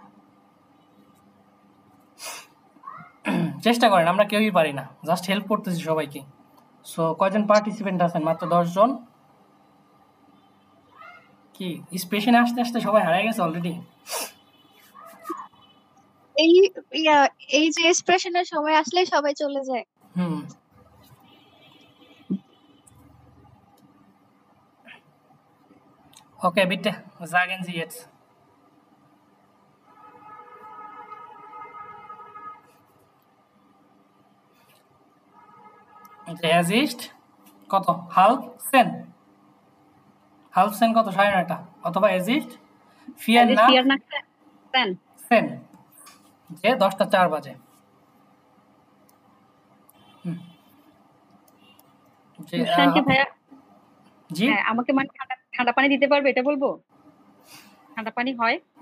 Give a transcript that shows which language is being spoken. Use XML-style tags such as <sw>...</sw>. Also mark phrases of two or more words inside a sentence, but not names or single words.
<bn>চেষ্টা করেন, আমরা কেউই পারি না, জাস্ট হেল্প করতেছি সবাইকে। সো কয়জন পার্টিসিপেন্ট আছেন? মাত্র 10 জন। কি স্পেশনে আসতে আসতে সবাই হারিয়ে গেছে অলরেডি? এই ইয়া এই যে এক্সপ্রেশনের সময় আসলে সবাই চলে যায়। হুম।</bn> <de>Okay, bitte sagen Sie jetzt. Es ist কত? halb 10 কত? 9:30 অথবা es ist 4 nach vier nach zehn</de> <bn>10 যে 10টা 4 বাজে। যে কি ভাইয়া? জি হ্যাঁ, আমাকে মানে ঠান্ডা পানি দিতে পারবে, এটা বলবো? ঠান্ডা পানি হয়?</bn>